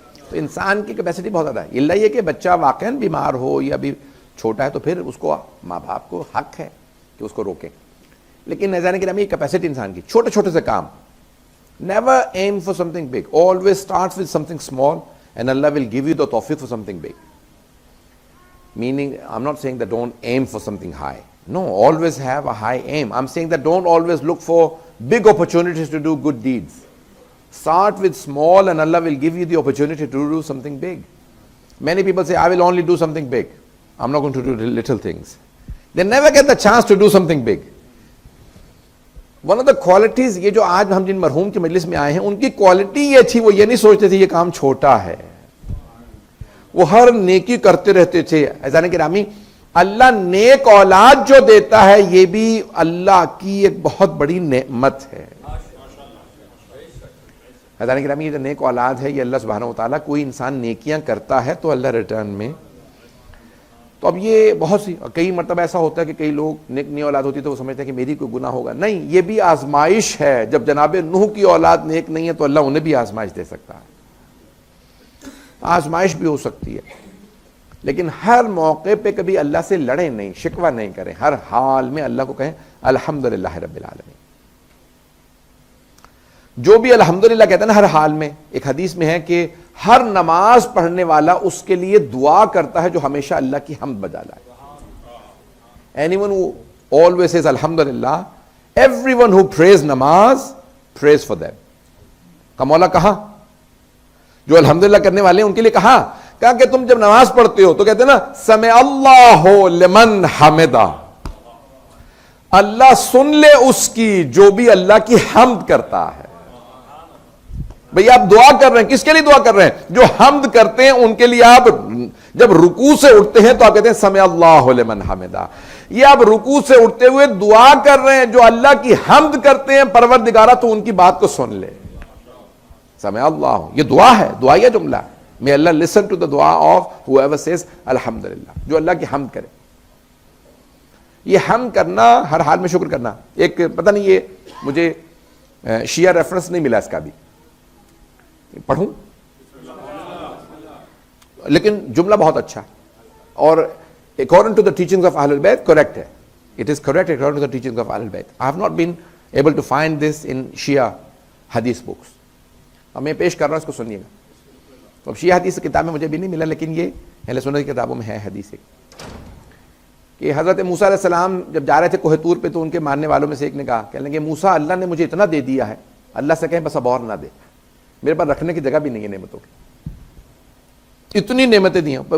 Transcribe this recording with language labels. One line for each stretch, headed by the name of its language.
Urdu: تو انسان کی کیپیسٹی بہت زیادہ ہے. اللہ یہ کہ بچہ واقعاً بیمار ہو یا بھی چھوٹا ہے تو پھر اس کو ماں باپ کو حق ہے کہ اس کو روکیں. لیکن جانے کے یہ کیپیسٹی انسان کی, چھوٹے چھوٹے سے کام.
English: Never aim for something big, always start with something small and Allah will give you the tawfiq for something big. Meaning, I'm not saying that don't aim for something high. No, always have a high aim. I'm saying that don't always look for big opportunities to do good deeds. Start with small and Allah will give you the opportunity to do something big. Many people say, I will only do something big. I'm not going to do little things. They never get the chance to do something big. One of the qualities,
Urdu: یہ جو آج ہم جن مرحوم کی مجلس میں آئے ہیں, ان کی کوالٹی یہ تھی, وہ یہ نہیں سوچتے تھے یہ کام چھوٹا ہے. وہ ہر نیکی کرتے رہتے تھے. عزیزان گرامی, اللہ نیک اولاد جو دیتا ہے یہ بھی اللہ کی ایک بہت بڑی نعمت ہے. حضرات گرامی، یہ جو نیک اولاد ہے یہ اللہ سبحانہ وتعالیٰ، کوئی انسان نیکیاں کرتا ہے تو اللہ ریٹرن میں، تو اب یہ بہت سی کئی مرتبہ ایسا ہوتا ہے کہ کئی لوگ نیک نئی اولاد ہوتی ہے تو وہ سمجھتے ہیں کہ میری کوئی گناہ ہوگا. نہیں، یہ بھی آزمائش ہے. جب جناب نوح کی اولاد نیک نہیں ہے تو اللہ انہیں بھی آزمائش دے سکتا ہے، آزمائش بھی ہو سکتی ہے. لیکن ہر موقع پہ کبھی اللہ سے لڑیں نہیں، شکوہ نہیں کریں، ہر حال میں اللہ کو کہیں الحمدللہ رب العالمین. جو بھی الحمدللہ کہتا ہے نا ہر حال میں، ایک حدیث میں ہے کہ ہر نماز پڑھنے والا اس کے لیے دعا کرتا ہے جو ہمیشہ اللہ کی حمد بجا لائے.
English: Anyone who always says alhamdulillah, everyone who prays namaz prays for them.
Urdu: کا مولا کہا جو الحمدللہ کرنے والے ہیں ان کے لیے کہا کہ تم جب نماز پڑھتے ہو تو کہتے ہیں نا سمع اللہ لمن حمدہ، اللہ سن لے اس کی جو بھی اللہ کی حمد کرتا ہے. بھئی آپ دعا کر رہے ہیں، کس کے لیے دعا کر رہے ہیں؟ جو حمد کرتے ہیں ان کے لیے. آپ جب رکوع سے اٹھتے ہیں تو آپ کہتے ہیں سمع اللہ لمن حمدہ. یہ آپ رکوع سے اٹھتے ہوئے دعا کر رہے ہیں جو اللہ کی حمد کرتے ہیں پروردگارہ تو ان کی بات کو سن لے. سمع اللہ، یہ دعا ہے، دعائیہ جملہ.
English: May Allah listen to the dua of whoever says alhamdulillah،
Urdu: جو اللہ کی حمد کرے. یہ حمد کرنا، ہر حال میں شکر کرنا. ایک پتہ نہیں، یہ مجھے شیعہ ریفرنس نہیں ملا اس کا بھی، پڑھوں لیکن جملہ بہت اچھا اور
English: according to the teachings of Ahlul Bayt
Urdu: correct ہے.
English: It is correct according to the teachings of Ahlul Bayt. I have not been able to find this in Shia hadith books.
Urdu: اب میں پیش کر رہا ہوں، اس کو سنیے گا. تو اب شیعہ حدیث کتاب میں مجھے بھی نہیں ملا، لیکن یہ اہل سنت کی کتابوں میں ہے حدیث کہ حضرت موسیٰ علیہ السلام جب جا رہے تھے کوہ طور پہ تو ان کے ماننے والوں میں سے ایک نے کہا، کہنے لگے موسیٰ اللہ نے مجھے اتنا دے دیا ہے، اللہ سے کہیں بس اب اور نہ دے، میرے پاس رکھنے کی جگہ بھی نہیں ہے نعمتوں کی. اتنی نعمتیں دی ہیں.